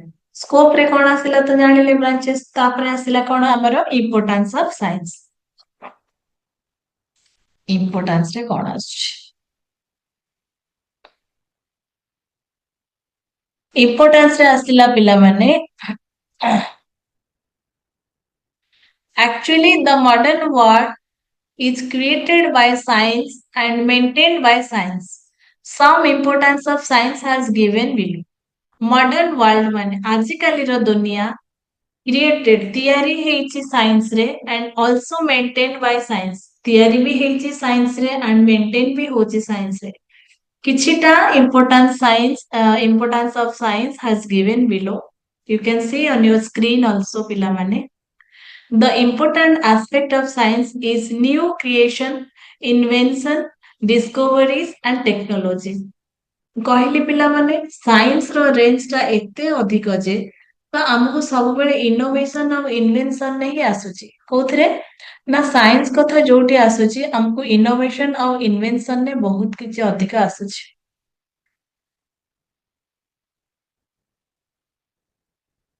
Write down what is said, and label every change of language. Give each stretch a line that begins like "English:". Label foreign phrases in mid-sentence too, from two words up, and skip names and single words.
Odia: ସ୍କୋପ ରେ କଣ ଆସିଲା ତ ଜାଣିଲେ ବ୍ରାଞ୍ଚେସ୍, ତାପରେ ଆସିଲା କଣ ଆମର
English: importance of science.
Odia: ଇମ୍ପୋର୍ଟାନ୍ସ ରେ କଣ ଆସୁଛି, ଇମ୍ପୋର୍ଟାନ୍ସ ରେ ଆସିଲା ପିଲାମାନେ,
English: actually the modern world is created by science and maintained by science। Some importance of science has given below। modern world
Odia: ମାନେ ଆଜିକାଲିର ଦୁନିଆ
English: created
Odia: ତିଆରି ହେଇଛି ସାଇନ୍ସ ରେ
English: and also maintained by science।
Odia: ତିଆରି ବି ହେଇଛି ସାଇନ୍ସ ରେ
English: and maintain
Odia: ବି ହଉଛି ସାଇନ୍ସ ରେ।
English: କିଛିଟା importance of science has given below। You can see on your screen also ପିଲାମାନେ। The important aspect of science is new creation, invention, discoveries and technology।
Odia: କହିଲି ପିଲାମାନେ ସାଇନ୍ସ ର ରେଞ୍ଜ ଟା ଏତେ ଅଧିକ ଯେ, ତ ଆମକୁ ସବୁବେଳେ ଇନୋଭେସନ ଆଉ ଇନଭେନସନ ହିଁ ଆସୁଛି। କୋଉଥିରେ ନା, ସାଇନ୍ସ କଥା ଯୋଉଠି ଆସୁଛି, ଆମକୁ ଇନୋଭେସନ ଆଉ ଇନଭେନସନ ରେ ବହୁତ କିଛି ଅଧିକ ଆସୁଛି।